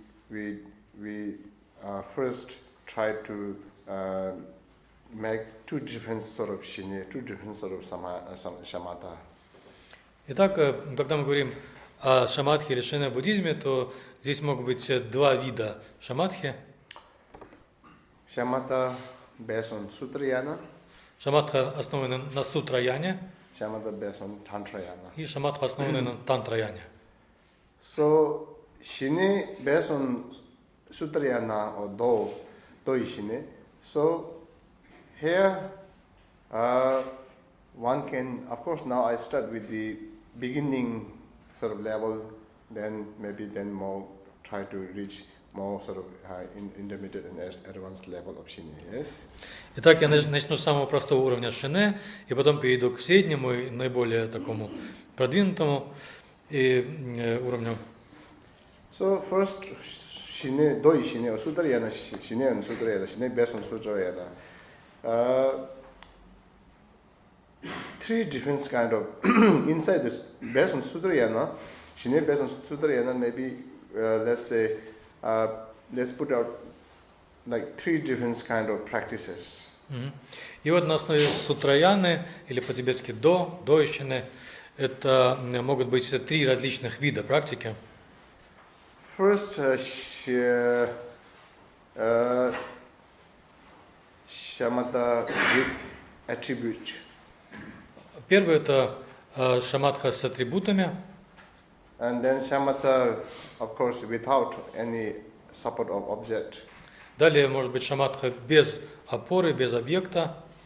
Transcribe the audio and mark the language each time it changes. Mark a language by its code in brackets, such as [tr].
[en] We first try to make two different sort of shine, two different sort of shamatha. [ru] Итак, когда мы говорим А шамадхи или шина в буддизме, то здесь могут быть два вида шамадхи. [en] Shamatha based on Sutrayana, [ru] Шамадха основаны на сутраяне, [en] shamatha based on Tantrayana. [ru] и шамадха основаны на тантраяне. [en] So, Shine based on Sutrayana or Doi Shine. So, here one can, of course, now I start with the beginning sort of level, then more try to reach more sort of intermediate and advanced level of Shine, yes? [ru] Итак, я начну с самого простого уровня шине, и потом перейду к среднему и наиболее такому продвинутому уровню. [en] So first, Shine, Doi Shine, or Sutrayana, Shine and Sutrayana, Shine based on Sutrayana. Three different kind of, inside this, based on Sutrayana, Shine based on Sutrayana, maybe, let's say, let's put out like three different kind of practices. [ru] И вот на основе сутраяны, или по-тибетски доищины, это могут быть три различных вида практики. [en] First, shamatha with attribute. [ru] Первый это шамадха с атрибутами. [en] And then shamatha, of course, without any support of object. [ru] Далее может быть шамадха без опоры, без объекта.